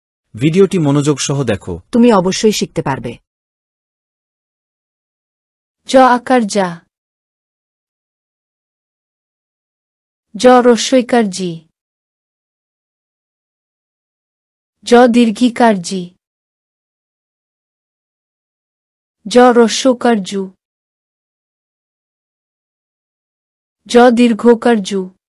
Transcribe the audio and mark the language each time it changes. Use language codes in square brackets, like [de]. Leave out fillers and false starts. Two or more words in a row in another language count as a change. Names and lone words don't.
[bn] ভিডিওটি মনোযোগ সহ দেখো। তুমি অবশ্যই শিখতে পারবে। জ আকার যা, জ রস্বইকার জি, জ দীর্ঘিকার জি, জ রস্যকার জু, জ দীর্ঘকার জু,